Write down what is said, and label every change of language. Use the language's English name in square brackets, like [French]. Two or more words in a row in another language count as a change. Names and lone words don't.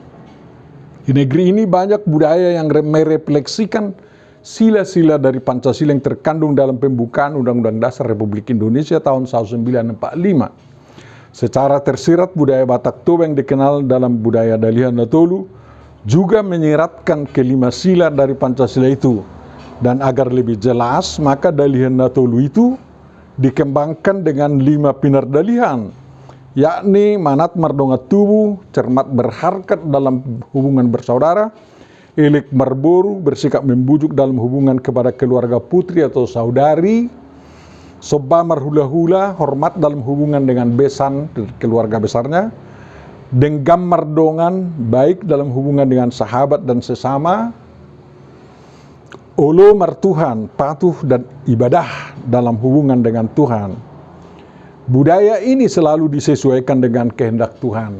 [Indonesian] Di negeri ini banyak budaya yang merefleksikan sila-sila dari Pancasila yang terkandung dalam pembukaan Undang-Undang Dasar Republik Indonesia tahun 1945. Secara tersirat budaya Batak Toba yang dikenal dalam budaya Dalihan Natolu juga menyiratkan kelima sila dari Pancasila itu. Dan agar lebih jelas, maka Dalihan Natolu itu dikembangkan dengan 5 pinar dalihan, yakni manat [Batak Toba] mardonga tubuh, [Indonesian] cermat berharkat dalam hubungan bersaudara, [Batak Toba] elik marboru, [Indonesian] bersikap membujuk dalam hubungan kepada keluarga putri atau saudari, [Batak Toba] soba marhula-hula, [Indonesian] hormat dalam hubungan dengan besan, keluarga besarnya, [Batak Toba] denggam mardongan, [Indonesian] baik dalam hubungan dengan sahabat dan sesama, [Batak Toba] olo martuhan, [Indonesian] patuh dan ibadah dalam hubungan dengan Tuhan. Budaya ini selalu disesuaikan dengan kehendak Tuhan.